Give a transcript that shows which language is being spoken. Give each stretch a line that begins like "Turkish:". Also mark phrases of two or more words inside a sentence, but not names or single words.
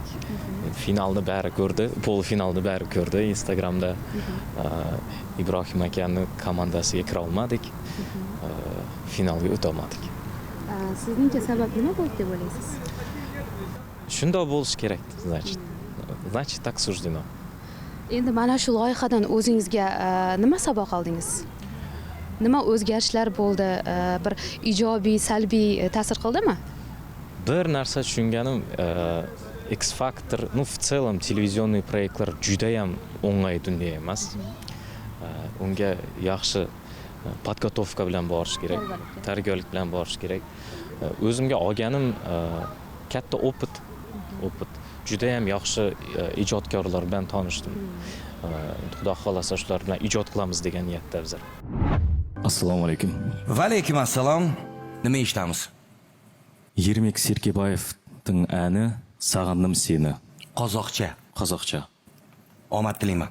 Uzbek: Finalni bari ko'rdi, polfinalni bari ko'rdi. Instagramda Ibrohim akani komandasiga kira olmadik. Finalga o'ta olmadik. Sizningcha sabab nima bo'ldi deb o'ylaysiz? Shunday bo'lish kerak,
Russian: значит, так суждено.
Uzbek: Endi mana shu loyihadan o'zingizga nima saboq oldingiz? Nima o'zgarishlar bo'ldi? Bir ijobiy, salbiy ta'sir qildimi? Bir narsa tushunganim, X Factor,
Russian: в целом
Uzbek: televizionniy proyektlar juda ham o'ng'ay dunyo emas. Unga yaxshi podgotovka bilan borish kerak, tayyorgarlik bilan borish kerak. O'zimga olganim katta opit. Juda ham yaxshi ijodkorlar bilan tanishdim. Xudo xolasa shular bilan ijod qilamiz degan niyatda bizlar. Assalomu alaykum. Va alaykum assalom. Nima eshitamiz?
Kazakh: Ермек Серкебаевтың әні «Сағындым сені».
Uzbek: Qozoqcha.
Kazakh: Қазақша.
Uzbek: Omad tilayman.